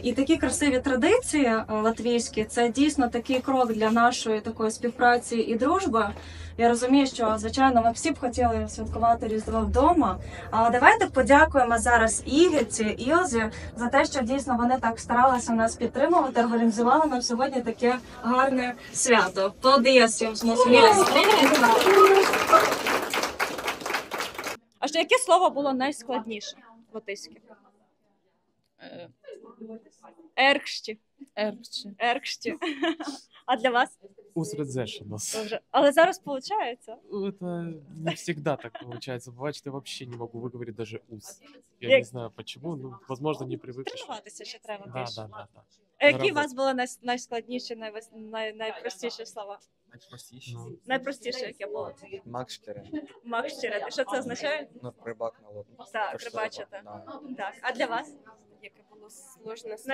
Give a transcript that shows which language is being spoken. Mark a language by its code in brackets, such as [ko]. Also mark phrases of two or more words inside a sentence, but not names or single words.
[uk] І такі красиві традиції латвійські – це дійсно такий крок для нашої такої співпраці і дружби. Я розумію, що, звичайно, ми всі б хотіли святкувати Різдво вдома, але давайте подякуємо зараз Ігорці, Ілзі за те, що дійсно вони так старалися нас підтримувати, організували нам сьогодні таке гарне свято. [lv] Paldies jums, mūsu mīļās! [uk] А ще яке слово було найскладніше латиське? Еркшті. Еркшті. А для вас? [lv] Uz redzēšanos. [uk] Добре. Але зараз виходить. [ru] Это не всегда так получается. Бывает, что я вообще не могу выговорить даже уз. Я [uk] Як- [ru] не знаю почему, ну, возможно, не привык еще. [uk] Тренуватися ще треба [ru] Да, [uk] більше. [ru] да, да, да. [uk] А які у роботі. вас були найскладніші, найпростіші слова? Ну, Найпростіше, яке було? Макштери. Макщире. І що це означає? Ну, рибак на лодку. Так, Тож рибачити. рибак, да. Так. А для вас? Яке було сложне слово?